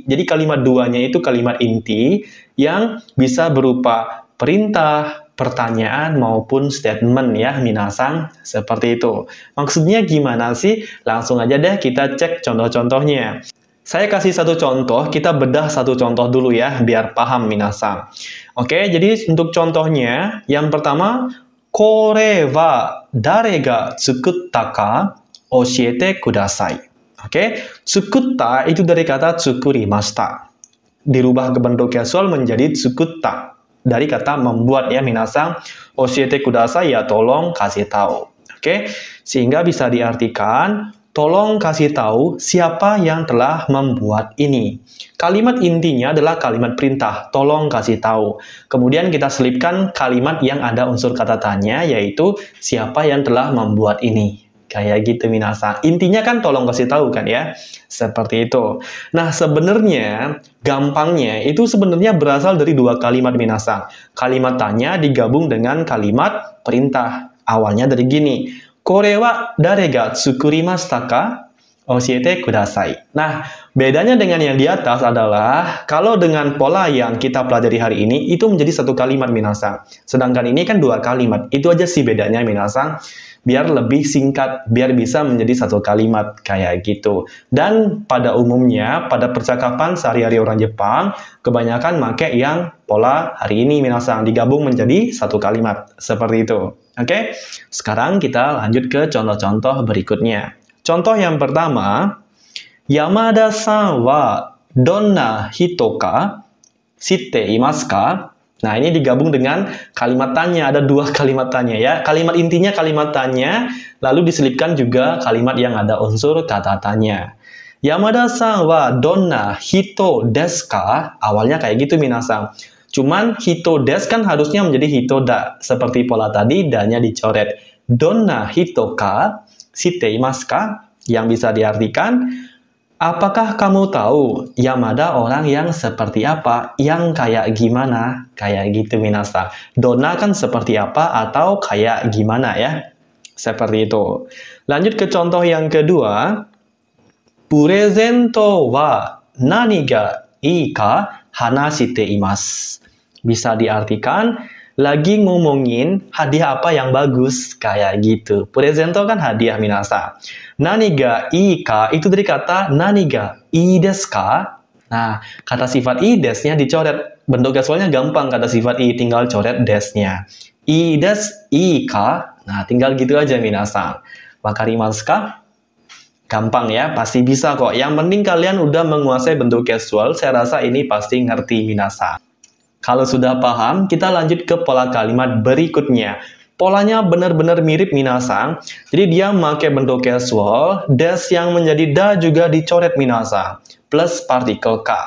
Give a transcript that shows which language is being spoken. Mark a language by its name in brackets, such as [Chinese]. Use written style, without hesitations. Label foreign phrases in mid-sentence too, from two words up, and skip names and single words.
[Indonesian] Jadi, kalimat duanya itu kalimat inti yang bisa berupa perintah, pertanyaan, maupun statement ya, minasang. Seperti itu. Maksudnya gimana sih? Langsung aja deh kita cek contoh-contohnya. Saya kasih satu contoh, kita bedah satu contoh dulu ya, biar paham minasang. Oke, jadi untuk contohnya, yang pertama, [Japanese] これは誰が作ったか教えてください. [Indonesian] Oke, tsukutta itu dari kata tsukurimashita. Dirubah ke bentuk casual menjadi tsukutta. Dari kata membuat ya, minasang. [Japanese] 教えてください [Indonesian] ya tolong kasih tahu. Oke, sehingga bisa diartikan tolong kasih tahu siapa yang telah membuat ini. Kalimat intinya adalah kalimat perintah, tolong kasih tahu. Kemudian kita selipkan kalimat yang ada unsur kata tanya, yaitu siapa yang telah membuat ini. Kayak gitu, minasang. Intinya kan tolong kasih tahu kan ya. Seperti itu. Nah, sebenarnya gampangnya itu sebenarnya berasal dari dua kalimat, minasang. Kalimat tanya digabung dengan kalimat perintah. Awalnya dari gini. [Japanese] これは誰が作りましたか？教えてください. [Indonesian] Nah, bedanya dengan yang di atas adalah kalau dengan pola yang kita pelajari hari ini itu menjadi satu kalimat, minasang. Sedangkan ini kan dua kalimat. Itu aja sih bedanya, minasang. Biar lebih singkat, biar bisa menjadi satu kalimat kayak gitu. Dan pada umumnya pada percakapan sehari-hari orang Jepang kebanyakan make yang pola hari ini, minasang, digabung menjadi satu kalimat. Seperti itu. Oke? Sekarang kita lanjut ke contoh-contoh berikutnya. Contoh yang pertama, [Japanese] 山田さんはどんな人か知っていますか? [Indonesian] Nah, ini digabung dengan kalimat tanya. Ada dua kalimat tanya ya. Kalimat intinya kalimat tanya, lalu diselipkan juga kalimat yang ada unsur kata tanya. [Japanese] 山田さんはどんな人ですか? [Indonesian] Awalnya kayak gitu, minasang. Cuman [Japanese] 人です [Indonesian] kan harusnya menjadi [Japanese] 人だ. [Indonesian] Seperti pola tadi, da-nya dicoret. [Japanese] どんな人か？知っていますか? [Indonesian] Yang bisa diartikan, Apakah kamu tahu Yamada orang yang seperti apa? Yang kayak gimana? Kayak gitu minasa. Dona kan seperti apa atau kayak gimana ya? Seperti itu. Lanjut ke contoh yang kedua. [Japanese] プレゼントは何がいいか話しています. [Indonesian] Bisa diartikan lagi ngomongin hadiah apa yang bagus, kayak gitu. Purezento kan hadiah minasa. [Japanese] 何がいいか [Indonesian] itu dari kata [Japanese] 何がいいですか. [Indonesian] Nah, kata sifat ii desnya dicoret. Bentuk casualnya gampang, kata sifat ii tinggal coret desnya. [Japanese] いいですいいか. [Indonesian] Nah, tinggal gitu aja minasa. [Japanese] わかりますか? [Indonesian] Gampang ya, pasti bisa kok. Yang penting kalian udah menguasai bentuk casual, saya rasa ini pasti ngerti minasa. Kalau sudah paham, kita lanjut ke pola kalimat berikutnya. Polanya benar-benar mirip minasa. Jadi dia memakai bentuk casual, des yang menjadi da juga dicoret minasa, plus partikel ka.